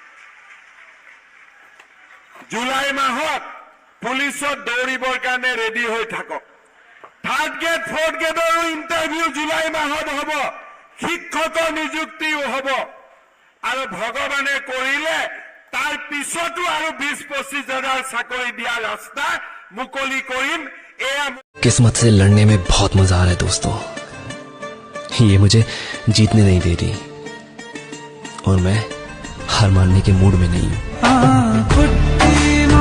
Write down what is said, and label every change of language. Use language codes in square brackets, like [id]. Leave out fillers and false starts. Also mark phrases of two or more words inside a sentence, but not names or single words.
[as] জুলাই মাহত পুলিচত দৌৰিবৰ কাৰণে ৰেডি হৈ থাকক। 3rd গ্ৰেড 4th গ্ৰেডৰো ইণ্টাৰভিউ জুলাই মাহত হ'ব, শিক্ষকৰ নিযুক্তিও হ'ব। আৰু ভগৱানে কৰিলে তাৰ পিছতো আৰু 20-25,000 চাকৰি দিয়া ৰাস্তা মুকলি কৰিম। এয়া [hi] किस्मत से लड़ने में बहुत मजा आ रहा है दोस्तों। ये मुझे जीतने नहीं दे रही और मैं हार मानने के मूड में नहीं हूं।